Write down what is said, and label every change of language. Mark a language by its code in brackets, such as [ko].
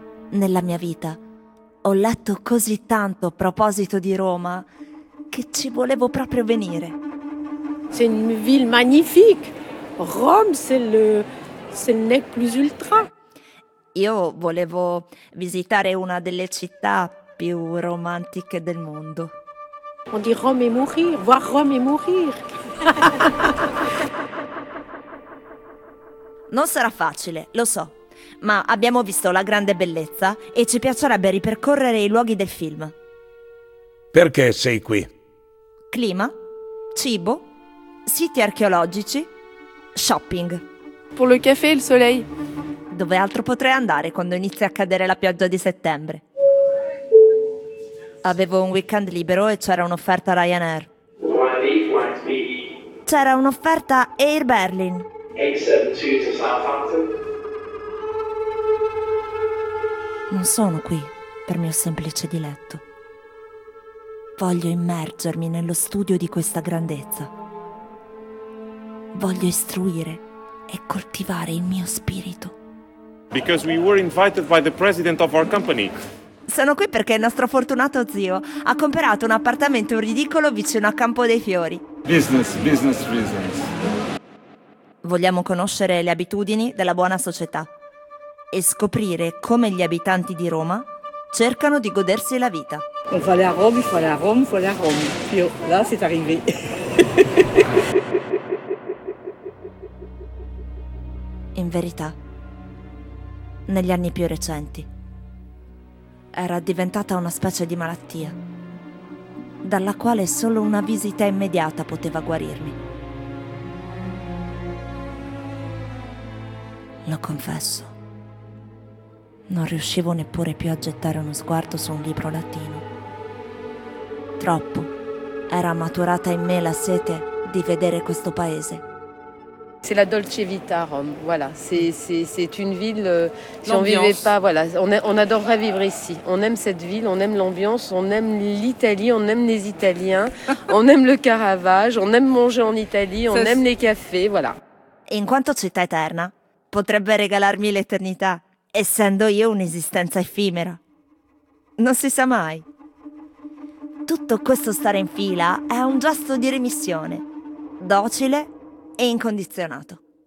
[it] Nella mia vita ho letto così tanto a proposito di Roma che ci volevo proprio venire. [fr] C'est une ville magnifique. Rome, c'est le Ce n'est plus ultra. [it] Io volevo visitare una delle città più romantiche del mondo. [fr] On dit Rome et mourir, voir Rome et mourir. [it] Non sarà facile, lo so, ma abbiamo visto la grande bellezza e ci piacerebbe ripercorrere i luoghi del film. Perché sei qui? Clima, cibo, siti archeologici, shopping. Pour le café e il soleil. Dove altro potrei andare quando inizia a cadere la pioggia di settembre? Avevo un weekend libero e c'era un'offerta Ryanair. C'era un'offerta Air Berlin. [en] 872 to Southampton. [it] Non sono qui per mio semplice diletto. Voglio immergermi nello studio di questa grandezza. Voglio istruire e coltivare il mio spirito. [en] Because we were invited by the president of our company. [it] Sono qui perché il nostro fortunato zio ha comprato un appartamento ridicolo vicino a Campo dei Fiori. [en] Business, business, business. [it] Vogliamo conoscere le abitudini della buona società e scoprire come gli abitanti di Roma cercano di godersi la vita. [fr] Il fallait à Rome, il fallait à Rome, il fallait à Rome. Pio, là c'est arrivé. [it] In verità, negli anni più recenti, era diventata una specie di malattia dalla quale solo una visita immediata poteva guarirmi. Lo confesso, non riuscivo neppure più a gettare uno sguardo su un libro latino. Troppo era maturata in me la sete di vedere questo paese. [fr] C'est la dolce vita a Rome, voilà. C'est une ville, si on vivait pas, voilà, on adorerait vivre ici. On aime cette ville, on aime l'ambiance, on aime l'Italie, on aime les Italiens, on aime le Caravage, on aime manger en Italie, on aime les cafés, voilà. [it] In quanto città eterna, potrebbe regalarmi l'eternità, essendo io un'esistenza effimera. Non si sa mai. Tutto questo stare in fila è un gesto di remissione, docile e incondizionato.